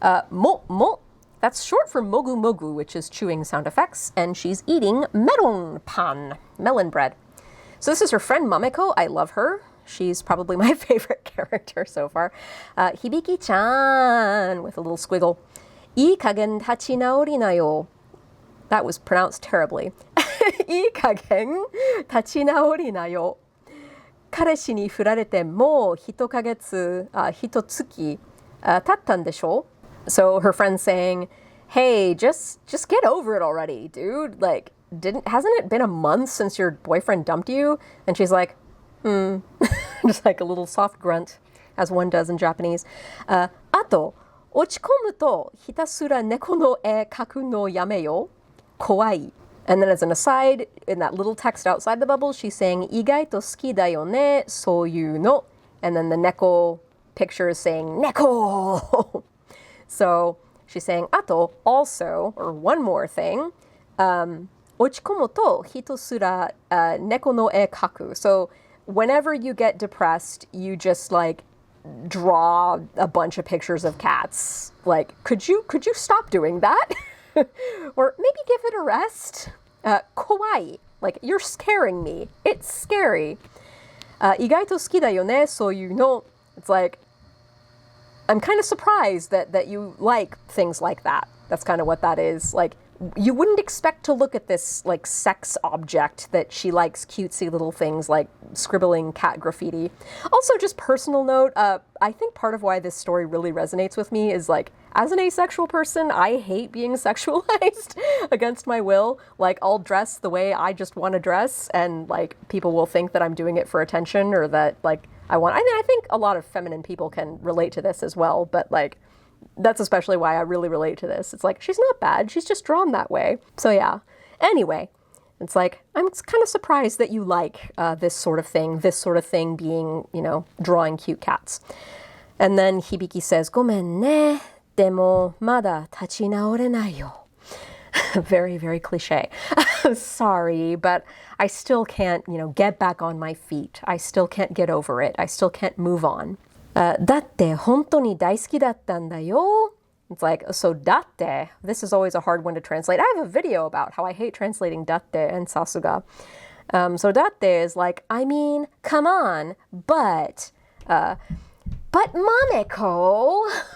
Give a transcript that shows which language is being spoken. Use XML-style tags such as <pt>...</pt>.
<en>Mo, that's short for mogu mogu, which is chewing sound effects, and she's eating melon pan, melon bread. So this is her friend Mameko. I love her. She's probably my favorite character so far. Hibiki-chan, with a little squiggle.</en> <ja>Ii kagen tachi naori na yo.</ja> <en>That was pronounced terribly.</en> <ja>Ii kagen tachi naori na yo. 彼氏に振られてもう1ヶ月、1月、経ったんでしょ?</ja> <en>So her friend's saying, hey, just get over it already, dude. Like, hasn't it been a month since your boyfriend dumped you? And she's like, just like a little soft grunt, as one does in Japanese.</en> <ja>あと、落ち込むとひたすら猫の絵描くのやめよ。怖い。</ja> <en>And then as an aside, in that little text outside the bubble, she's saying,</en> <ja>意外と好きだよね、そういうの.</ja> <en>And then the neko picture is saying, neko! So she's saying,</en> <ja>あと、</ja> <en>also, or one more thing,</en> <ja>落ち込むとひたすら猫の絵描く.</ja> <en>So whenever you get depressed, you just, like, draw a bunch of pictures of cats. Like, could you stop doing that? Or maybe give it a rest. Kawaii. Like, you're scaring me. It's scary.</en> <ja>意外と好きだよね、そういうの.</ja> <en>It's like, I'm kind of surprised that you like things like that. That's kind of what that is. Like, you wouldn't expect to look at this, like, sex object that she likes cutesy little things like scribbling cat graffiti. Also, just personal note, I think part of why this story really resonates with me is, like, as an asexual person, I hate being sexualized against my will. Like, I'll dress the way I just want to dress, and, like, people will think that I'm doing it for attention, or that, like, I think a lot of feminine people can relate to this as well, but, like, that's especially why I really relate to this. It's like, she's not bad, she's just drawn that way. So yeah. Anyway, it's like, I'm kind of surprised that you like this sort of thing being, drawing cute cats. And then Hibiki says,</en> <ja>ごめんね。でもまだ立ち直れないよ.</ja> <en>Very, very cliche. Sorry, but I still can't, get back on my feet. I still can't get over it. I still can't move on.</en> <ja>だって本当に大好きだったんだよ.</ja> <en>It's like, so datte, this is always a hard one to translate. I have a video about how I hate translating datte and sasuga. So datte is like, I mean, come on, but Mameko.</en>